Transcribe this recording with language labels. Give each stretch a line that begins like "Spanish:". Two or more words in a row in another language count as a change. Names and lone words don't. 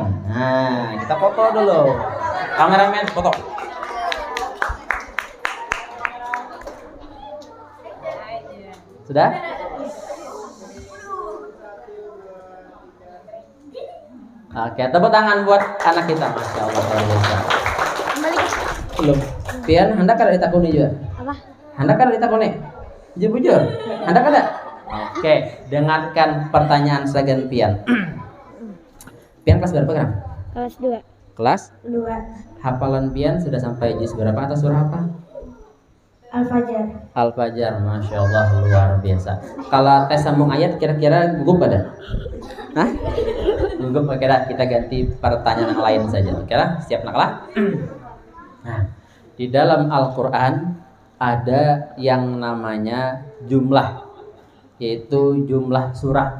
Indonesian: Nah, kita foto dulu. Kameramen foto. Sudah? Oke, tepuk tangan buat anak kita.
Arabic: Masya Allah,
Indonesian: belum.
Banjar: Pian, hendak ada ditakuni juga? Apa? Hendak ada ditakuni? Jujur, hendak ada? Oke, dengarkan pertanyaan segan Pian.
Indonesian: Pian kelas berapa sekarang? Kelas 2. Kelas? 2. Hafalan Pian sudah sampai juz berapa atau surah apa? Al-Fajr. Al-Fajr,
Arabic: Masya Allah,
Indonesian: luar biasa. Kalau tes sambung ayat kira-kira gugup ada? Hah? Gugup, oke dah, kita ganti pertanyaan yang lain saja.
Banjar: Oke lah, siap naklah?
Indonesian: Nah, di dalam Al-Quran ada yang namanya jumlah, yaitu jumlah surah.